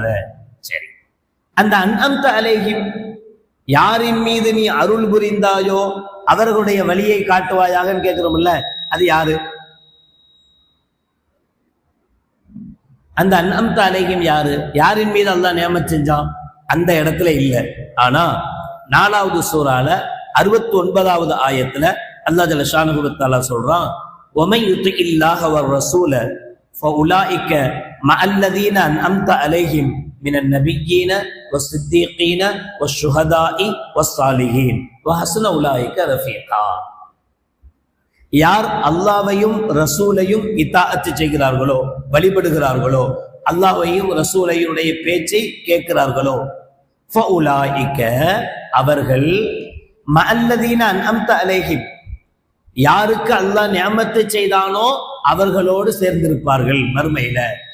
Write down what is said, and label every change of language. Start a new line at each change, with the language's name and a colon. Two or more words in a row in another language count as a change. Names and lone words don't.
Tamil: சரி, அந்த
Arabic: أنعمت عليهم,
Tamil: யாரின் மீது நீ அருள் புரிந்தாயோ அவர்களுடைய வழியை காட்டுவாயாக கேட்கிறோம்ல, அது யாரு? அந்த
Arabic: أنعمت عليهم
Tamil: யாரு? யாரின் மீது அல்லாஹ் நியமத் செஞ்சான்? அந்த இடத்துல இல்ல. ஆனா 4வது சூறால 69வது ஆயத்துல அல்லாஹ்
Arabic: جل شأنه وتعالى
Tamil: சொல்றான்,
Arabic: وَمَن يُطِعِ اللَّهَ وَالرَّسُولَ فَأُولَٰئِكَ مَعَ الَّذِينَ أَنْعَمْتَ عَلَيْهِمْ مِنَ النَّبِيِّينَ وَالصِّدِّيقِينَ وَالشُّهَدَاءِ وَالصَّالِحِينَ وَحَسُنَ أُولَٰئِكَ رَفِيقًا.
Tamil: யார் அல்லாஹ்வையும் ரசூலையும் இத்தாஅத் செய்கிறார்களோ, வழிபடுகிறார்களோ, அல்லாஹ்வையும் ரசூலையுடைய பேச்சை கேட்கிறார்களோ, ஃபஉலாயிக, அவர்கள்,
Arabic: مع الذين أنعمت عليهم,
Tamil: யாருக்கு அல்லாஹ் நிஅமத்து செய்தானோ அவர்களோடு சேர்ந்திருப்பார்கள் மறுமையில.